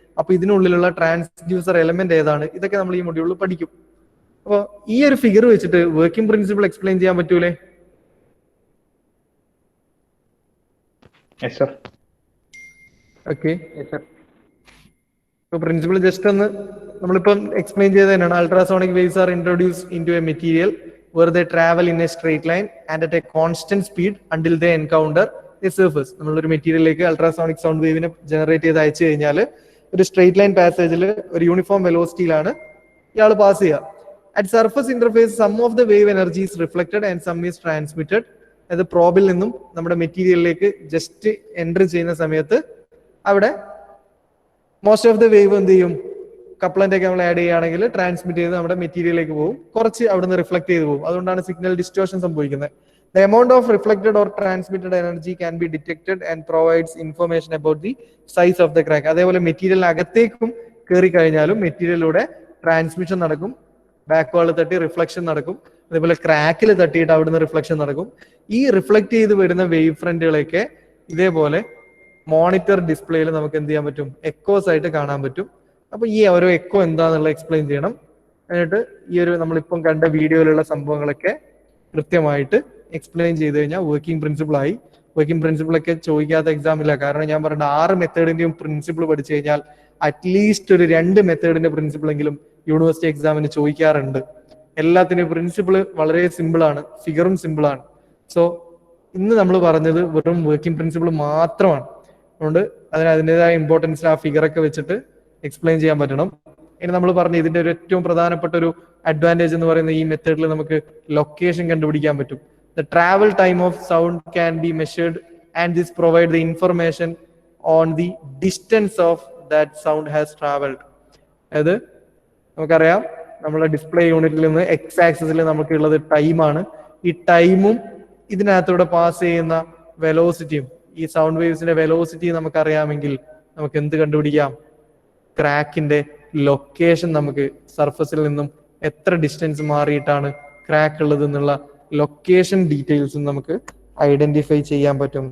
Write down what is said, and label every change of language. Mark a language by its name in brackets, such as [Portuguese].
[Malayalam] അപ്പൊ ഇതിനുള്ളിലുള്ള transducer element ഏതാണ്? ഇതൊക്കെ നമ്മൾ ഈ മൊഡ്യൂളിൽ പഠിക്കും. അപ്പൊ ഈ ഒരു ഫിഗർ വെച്ചിട്ട് വർക്കിംഗ് പ്രിൻസിപ്പിൾ എക്സ്പ്ലെയിൻ ചെയ്യാൻ പറ്റൂലേ? ഓക്കെ, ഇപ്പൊ പ്രിൻസിപ്പിൾ ജസ്റ്റ് ഒന്ന് നമ്മളിപ്പം എക്സ്പ്ലെയിൻ ചെയ്ത് തന്നെയാണ്. [English] Ultrasonic waves are introduce into a material where they travel in a straight line and at a constant speed until they encounter a surface. [Malayalam] നമ്മളൊരു മെറ്റീരിയലിലേക്ക് ultrasonic sound വേവിനെ generate ചെയ്ത് അയച്ചു കഴിഞ്ഞാൽ ഒരു straight line പാസേജിൽ ഒരു uniform വെലോസിറ്റിയിലാണ് ഇയാൾ pass ചെയ്യുക. [English] At surface interface some of the wave energy is reflected and some is transmitted. [Malayalam] അത് പ്രോബിൽ നിന്നും നമ്മുടെ മെറ്റീരിയലിലേക്ക് ജസ്റ്റ് എൻറ്റർ ചെയ്യുന്ന സമയത്ത് അവിടെ [English] most of the wave [Malayalam] എന്ത് ചെയ്യും? കപ്ലന്റ് ഒക്കെ നമ്മൾ ആഡ് ചെയ്യുകയാണെങ്കിൽ ട്രാൻസ്മിറ്റ് ചെയ്ത് നമ്മുടെ മെറ്റീരിയലിലേക്ക് പോകും, കുറച്ച് അവിടുന്ന് റിഫ്ലക്ട് ചെയ്ത് പോകും. അതുകൊണ്ടാണ് സിഗ്നൽ ഡിസ്റ്റോർഷൻ സംഭവിക്കുന്നത്. [English] The amount of reflected or transmitted energy can be detected and provides information about the size of the crack. [Malayalam] അതേപോലെ മെറ്റീരിയൽ അകത്തേക്കും കയറി കഴിഞ്ഞാലും മെറ്റീരിയലിലൂടെ ട്രാൻസ്മിഷൻ നടക്കും. ബാക്ക് വാൾ തട്ടി റിഫ്ലക്ഷൻ നടക്കും. അതേപോലെ ക്രാക്കിൽ തട്ടിയിട്ട് അവിടുന്ന് റിഫ്ലക്ഷൻ നടക്കും. ഈ റിഫ്ലക്ട് ചെയ്ത് വരുന്ന വേവ് ഫ്രണ്ടുകളൊക്കെ ഇതേപോലെ മോണിറ്റർ ഡിസ്പ്ലേയിൽ നമുക്ക് എന്ത് ചെയ്യാൻ പറ്റും? എക്കോസ് ആയിട്ട് കാണാൻ പറ്റും. അപ്പൊ ഈ ഓരോ എക്കോ എന്താന്നുള്ള എക്സ്പ്ലെയിൻ ചെയ്യണം. എന്നിട്ട് ഈ ഒരു നമ്മളിപ്പം കണ്ട വീഡിയോയിലുള്ള സംഭവങ്ങളൊക്കെ കൃത്യമായിട്ട് എക്സ്പ്ലെയിൻ ചെയ്ത് കഴിഞ്ഞാൽ വർക്കിംഗ് പ്രിൻസിപ്പിൾ ആയി. വർക്കിംഗ് പ്രിൻസിപ്പിൾ ഒക്കെ ചോദിക്കാത്ത എക്സാം ഇല്ല. കാരണം ഞാൻ പറഞ്ഞ 6 മെത്തേഡിന്റെയും പ്രിൻസിപ്പിൾ പഠിച്ചു കഴിഞ്ഞാൽ അറ്റ്ലീസ്റ്റ് ഒരു 2 മെത്തേഡിന്റെ പ്രിൻസിപ്പിൾ എങ്കിലും യൂണിവേഴ്സിറ്റി എക്സാമിന് ചോദിക്കാറുണ്ട്. എല്ലാത്തിന്റെയും പ്രിൻസിപ്പിൾ വളരെ സിമ്പിൾ ആണ്, ഫിഗറും സിമ്പിൾ ആണ്. സോ ഇന്ന് നമ്മൾ പറഞ്ഞത് വെറും വർക്കിംഗ് പ്രിൻസിപ്പിൾ മാത്രമാണ്. അതുകൊണ്ട് അതിൻ്റെതായ ഇമ്പോർട്ടൻസ് ആ ഫിഗറൊക്കെ വെച്ചിട്ട് എക്സ്പ്ലെയിൻ ചെയ്യാൻ പറ്റണം. ഇനി നമ്മൾ പറഞ്ഞു ഇതിന്റെ ഒരു ഏറ്റവും പ്രധാനപ്പെട്ട ഒരു അഡ്വാൻറ്റേജ് എന്ന് പറയുന്ന ഈ മെത്തേഡിൽ നമുക്ക് ലൊക്കേഷൻ കണ്ടുപിടിക്കാൻ പറ്റും. [English] The travel time of sound can be measured and this provide the information on the distance of that sound has traveled. [Malayalam] അത് നമുക്കറിയാം, നമ്മളെ ഡിസ്പ്ലേ യൂണിറ്റിൽ നിന്ന് എക്സ് ആക്സിസിൽ നമുക്കുള്ളത് ടൈമാണ്. ഈ ടൈമും ഇതിനകത്തൂടെ പാസ് ചെയ്യുന്ന വെലോസിറ്റിയും, ഈ സൗണ്ട് വേവ്സിന്റെ വെലോസിറ്റി നമുക്കറിയാമെങ്കിൽ നമുക്ക് എന്ത് കണ്ടുപിടിക്കാം? ക്രാക്കിന്റെ ലൊക്കേഷൻ നമുക്ക് സർഫസിൽ നിന്നും എത്ര ഡിസ്റ്റൻസ് മാറിയിട്ടാണ് ക്രാക്ക് ഉള്ളത് എന്നുള്ള ലൊക്കേഷൻ ഡീറ്റെയിൽസും നമുക്ക് ഐഡന്റിഫൈ ചെയ്യാൻ പറ്റും.